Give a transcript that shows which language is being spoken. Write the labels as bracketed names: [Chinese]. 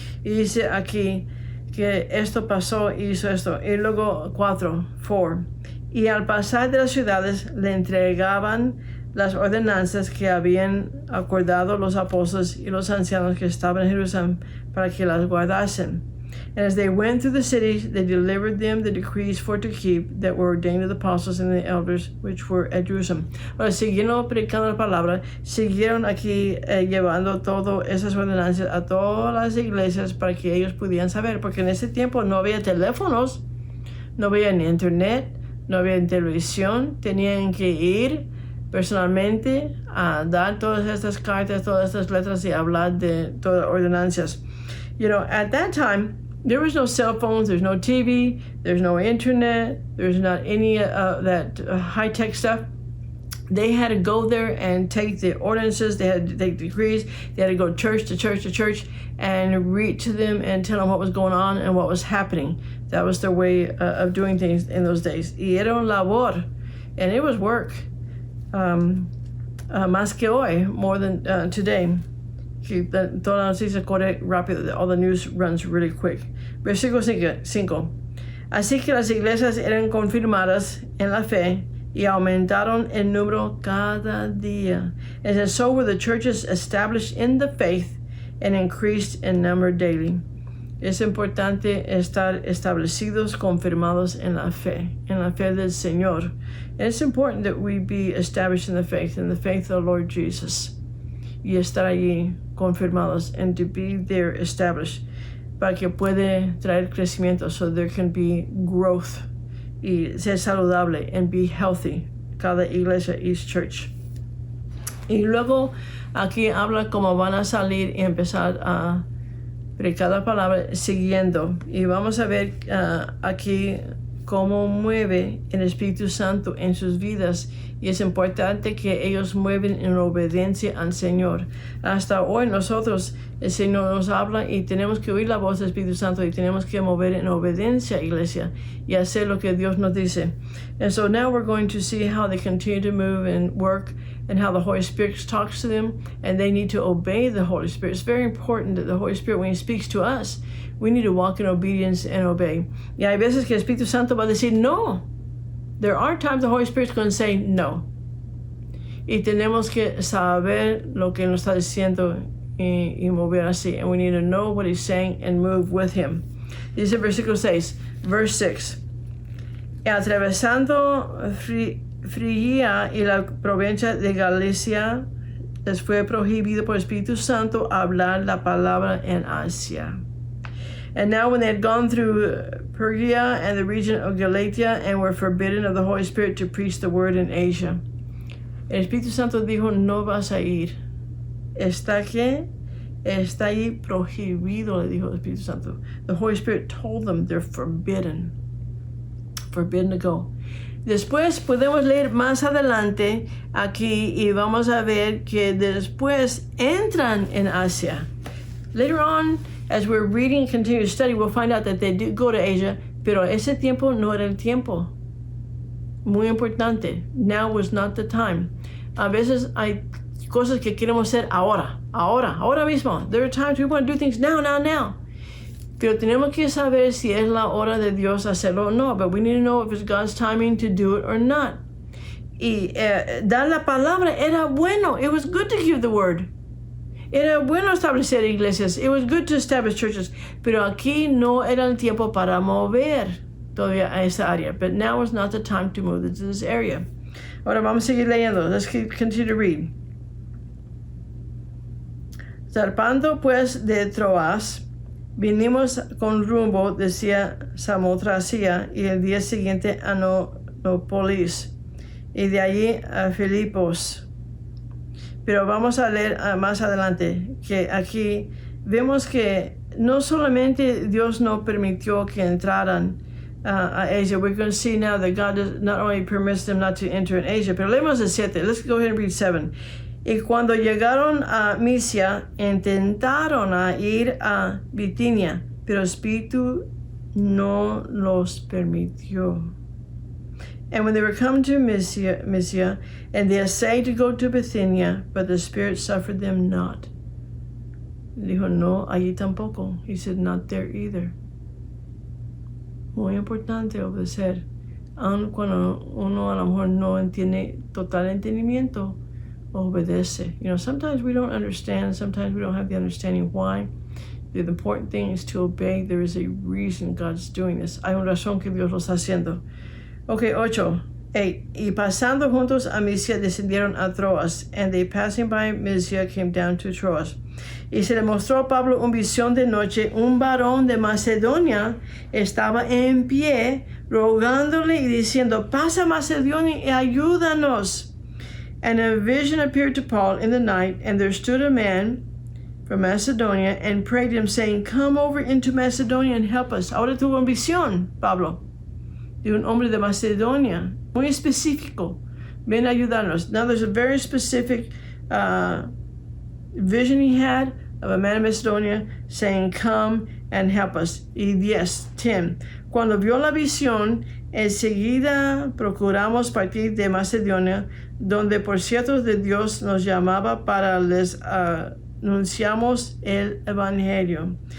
[Spanish] Y dice aquí que esto pasó y hizo esto. Y luego 4. Y al pasar de las ciudades le entregaban las ordenanzas que habían acordado los apóstoles y los ancianos que estaban en Jerusalén para que las guardasen. [English] And as they went through the cities, they delivered them the decrees for to keep that were ordained to the apostles and the elders which were at Jerusalem. [Spanish] Ahora, siguieron predicando la palabra, siguieron aquí llevando todas esas ordenanzas a todas las iglesias para que ellos pudieran saber, porque en ese tiempo no había teléfonos, no había ni internet, no había televisión, tenían que ir personalmente a dar todas estas cartas, todas estas letras y hablar de todas las ordenanzas. [English] You know, at that time, there was no cell phones, there's no TV, there's no internet, there's not any that high-tech stuff. They had to go there and take the ordinances, they had to take decrees, they had to go church to church to church and read to them and tell them what was going on and what was happening. That was their way of doing things in those days. [Spanish] Y era un labor, [English] and it was work. [Spanish] Más que hoy, [English] more than today. [Spanish] Toda la noticia corre rápido, [English] all the news runs really quick. [Spanish] Versículo 5. Así que las iglesias eran confirmadas en la fe y aumentaron el número cada día. [English] And so were the churches established in the faith and increased in number daily. [Spanish] Es importante estar establecidos, confirmados en la fe del Señor. [English] And it's important that we be established in the faith of the Lord Jesus. [Spanish] Y estar allí confirmados, [English] and to be there established, [Spanish] para que puede traer crecimiento, [English] so there can be growth [Spanish] y ser saludable [English] and be healthy, [Spanish] cada iglesia, [English] each church. [Spanish] Y luego aquí habla cómo van a salir y empezar a predicar la palabra siguiendo. Y vamos a ver aquí cómo mueve el Espíritu Santo en sus vidas, y es importante que ellos mueven en obediencia al Señor. Hasta hoy nosotros, el Señor nos habla y tenemos que oír la voz del Espíritu Santo y tenemos que mover en obediencia, iglesia, y hacer lo que Dios nos dice. [English] And so now we're going to see how they continue to move and work, and how the Holy Spirit talks to them, and they need to obey the Holy Spirit. It's very important that the Holy Spirit, when He speaks to us, we need to walk in obedience and obey. [Spanish] Y hay veces que el Espíritu Santo va a decir no. [English] There are times the Holy Spirit's going to say no. [Spanish] Y tenemos que saber lo que nos está diciendo y mover así. [English] And we need to know what He's saying and move with Him. [Spanish] Dice versículo 6, [English] verse 6. [Spanish] Y atravesando Frigia y la provincia de Galicia, les fue prohibido por el Espíritu Santo hablar la palabra en Asia. [English] And now when they had gone through Phrygia and the region of Galatia, and were forbidden of the Holy Spirit to preach the word in Asia. [Spanish] El Espíritu Santo dijo, no vas a ir. Está ahí prohibido, le dijo el Espíritu Santo. [English] The Holy Spirit told them they're forbidden to go. [Spanish] Después podemos leer más adelante aquí y vamos a ver que después entran en Asia. [English] Later on, as we're reading and continue to study, we'll find out that they did go to Asia, [Spanish] pero ese tiempo no era el tiempo. Muy importante. [English] Now was not the time. [Spanish] A veces hay cosas que queremos hacer ahora mismo. [English] There are times we want to do things now. [Spanish] Pero tenemos que saber si es la hora de Dios hacerlo o no. [English] But we need to know if it's God's timing to do it or not. [Spanish] Y dar la palabra era bueno. [English] It was good to give the word. [Spanish] Era bueno establecer iglesias. [English] It was good to establish churches. [Spanish] Pero aquí no era el tiempo para mover todavía a esa área. [English] But now is not the time to move into this area. [Spanish] Ahora vamos a seguir leyendo. [English] Let's continue to read. [Spanish] Zarpando pues de Troas, vinimos con rumbo, decía Samotracia, y el día siguiente a Nópolis, y de allí a Filipos. Pero vamos a leer más adelante, que aquí vemos que no solamente Dios no permitió que entraran a Asia. [English] We're going to see now that God does not only permits them not to enter in Asia, [Spanish] pero leemos el 7. [English] Let's go ahead and read 7. [Spanish] Y cuando llegaron a Misia, intentaron a ir a Bitinia, pero el Espíritu no los permitió. [English] And when they were come to Mysia, and they essayed to go to Bithynia, but the Spirit suffered them not. [Spanish] Dijo, no, allí tampoco. [English] He said, not there either. [Spanish] Muy importante obedecer. Aun cuando uno a lo mejor no entiende total entendimiento, obedece. [English] You know, sometimes we don't understand, sometimes we don't have the understanding why. The important thing is to obey. There is a reason God's doing this. [Spanish] Hay una razón que Dios lo está haciendo. Okay, 8. Y pasando juntos a Misia, descendieron a Troas, [English] and they passing by Misia came down to Troas. [Spanish] Y se le mostró a Pablo una visión de noche. Un varón de Macedonia estaba en pie, rogándole y diciendo, pasa Macedonia y ayúdanos. [English] And a vision appeared to Paul in the night, and there stood a man from Macedonia and prayed him, saying, come over into Macedonia and help us. [Spanish] Ahora tuvo una visión, Pablo, de un hombre de Macedonia, muy específico. Ven a ayudarnos. [English] Now there's a very specific vision he had of a man of Macedonia saying, come and help us. [Spanish] Y 10. Cuando vio la visión, enseguida procuramos partir de Macedonia, donde por cierto de Dios nos llamaba para les anunciamos el evangelio.